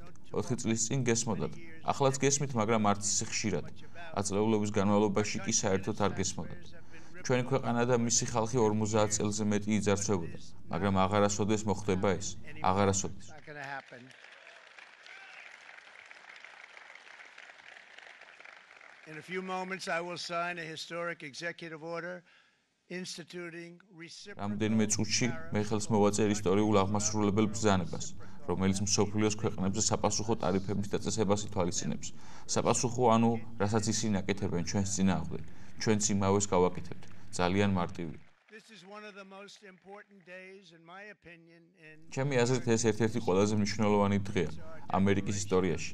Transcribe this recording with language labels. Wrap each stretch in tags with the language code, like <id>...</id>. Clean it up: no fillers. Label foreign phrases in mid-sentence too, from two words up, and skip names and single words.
<ka>4 წლის წინ გესმოდათ. ახლაც გესმით, მაგრამ არც ისე ხშირად. აწლეულობის განმავლობაში კი საერთოდ არ გესმოდათ. ჩვენი ქვეყანა და მისი ხალხი 50 წელზე მეტი იძარცვებოდა, მაგრამ აღარასოდეს მოხდება ეს. აღარასოდეს.</ka> <en>In a few moments I will sign a historic executive order instituting</en> <ka>რამდენიმე წუთში მე ხელს მოვაწერ ისტორიულ აღმასრულებელ ბრძანებას, რომელიც მსოფლიოს ქვეყნებზე sapasukho ტარიფების დაწესებას ითვალისწინებს. Sapasukho ანუ რასაც ისინი აკეთებენ ჩვენს წინააღმდეგ, ჩვენც იმავეს გავაკეთებთ. ძალიან მარტივია. ჩემი აზრით ეს ერთ-ერთი ყველაზე მნიშვნელოვანი დღეა ამერიკის ისტორიაში.</ka>